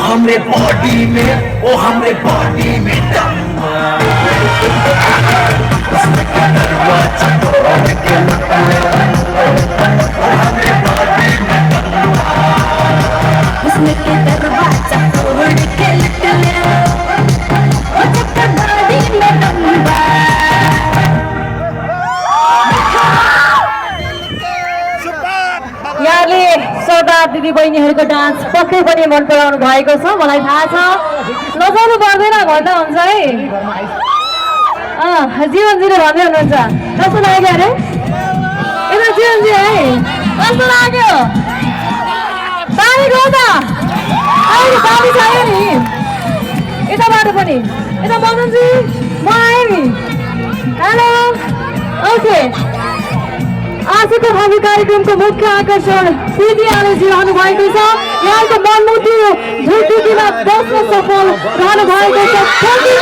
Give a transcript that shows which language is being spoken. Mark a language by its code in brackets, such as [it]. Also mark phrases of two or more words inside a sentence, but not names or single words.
[bho] हमरे बॉडी में, ओ हमरे बॉडी में दम उसमें क्या दरवाजा तोड़ के हमरे बॉडी में दम उसमें क्या दरवाजा तोड़ के निकले ओ चक्कर बॉडी में दम [ne] यहाँले सरदार दिदी बहिनीहरूको डान्स पक्कै पनि मन पराउनु भएको छ मलाई थाहा छ नजानु पर्दैन भन्दा हुन्छ है जीवनजीले भन्दै हुनुहुन्छ कस्तो लाग्यो अरे यता जीवनजी है कस्तो लाग्यो पानी गयो त अहिले पानी चाहियो नि यताबाट पनि यता मदनजी म आएँ नि [en] hello okay [ne] आजको हामी कार्यक्रमको मुख्य आकर्षण प्रीति आलेजी रहनु भएको छ यहाँको मनमुटु ढुकढुकीमा बस्न सफल रहनु भएको छ